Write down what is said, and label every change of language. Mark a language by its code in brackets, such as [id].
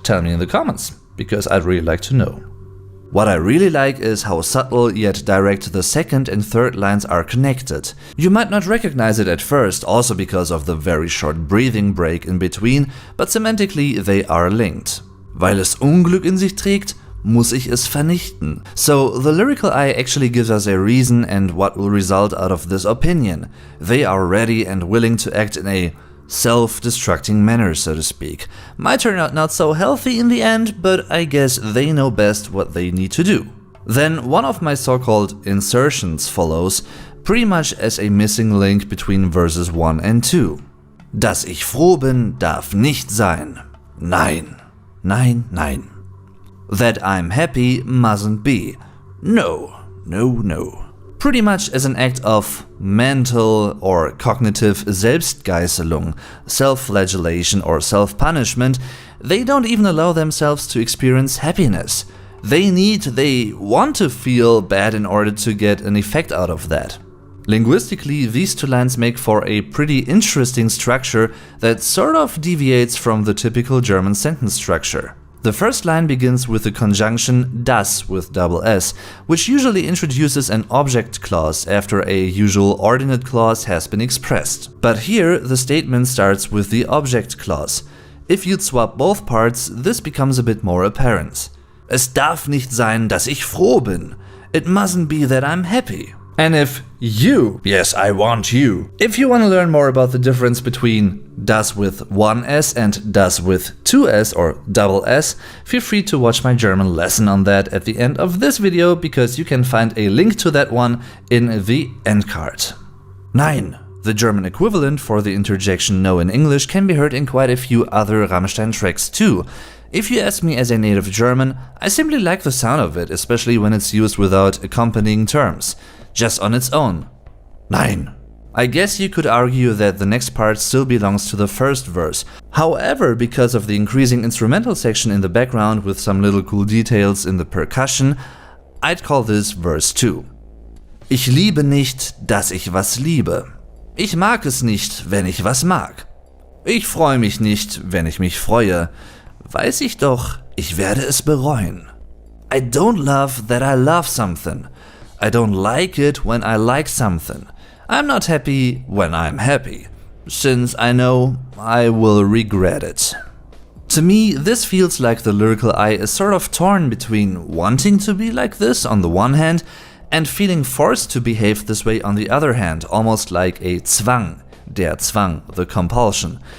[en] Tell me in the comments, because I'd really like to know. What I really like is how subtle yet direct the second and third lines are connected. You might not recognize it at first, also because of the very short breathing break in between, but semantically they are linked. [de] Weil es Unglück in sich trägt, muss ich es vernichten. [en] So the lyrical eye actually gives us a reason and what will result out of this opinion. They are ready and willing to act in a self-destructing manner, so to speak. Might turn out not so healthy in the end, but I guess they know best what they need to do. Then one of my so-called insertions follows, pretty much as a missing link between verses 1 and 2. [de] Dass ich froh bin, darf nicht sein. Nein. Nein, nein. [en] That I'm happy mustn't be. No, no, no. Pretty much as an act of mental or cognitive Selbstgeißelung, self-flagellation or self-punishment, they don't even allow themselves to experience happiness. They want to feel bad in order to get an effect out of that. Linguistically, these two lines make for a pretty interesting structure that sort of deviates from the typical German sentence structure. The first line begins with the conjunction das with double S, which usually introduces an object clause after a usual ordinate clause has been expressed. But here, the statement starts with the object clause. If you'd swap both parts, this becomes a bit more apparent. [de] Es darf nicht sein, dass ich froh bin. [en] It mustn't be that I'm happy. And if you, yes, I want you, if you want to learn more about the difference between das with one S and das with two S or double S, feel free to watch my German lesson on that at the end of this video, because you can find a link to that one in the end card. [de] Nein. [en] The German equivalent for the interjection no in English can be heard in quite a few other Rammstein tracks too. If you ask me as a native German, I simply like the sound of it, especially when it's used without accompanying terms, just on its own. [de] Nein. [en] I guess you could argue that the next part still belongs to the first verse. However, because of the increasing instrumental section in the background with some little cool details in the percussion, I'd call this verse 2. [de] Ich liebe nicht, dass ich was liebe. Ich mag es nicht, wenn ich was mag. Ich freue mich nicht, wenn ich mich freue. Weiß ich doch, ich werde es bereuen. [en] I don't love that I love something. I don't like it when I like something. I'm not happy when I'm happy, since I know I will regret it. To me, this feels like the lyrical eye is sort of torn between wanting to be like this on the one hand and feeling forced to behave this way on the other hand, almost like a Zwang, der Zwang, the compulsion.